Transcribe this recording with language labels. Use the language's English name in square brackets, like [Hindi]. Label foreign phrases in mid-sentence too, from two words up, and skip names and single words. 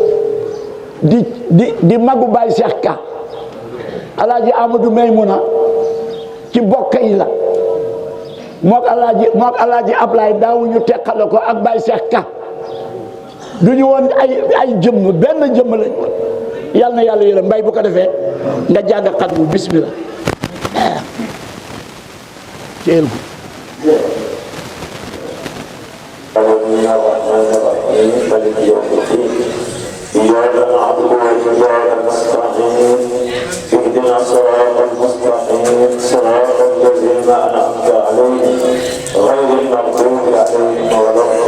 [Wolof] di magu Baye Cheikh Ka Alaaji Amadou Maymuna ci bokk yi la mook Alaaji Ablaay daawuñu teqale ko ak Baye Cheikh Ka duñu woon ay jëmm benn jëmm lañ woon yàlla na yàlla yërëm mbay bu ko defee nga jàng xat bu bismillah teel ko [Arabic] مالك يوم الدين إياك نعبد وإياك نستعين اهدنا الصراط المستقيم صراط الذين أنعمت عليهم غير المغضوب عليهم ولا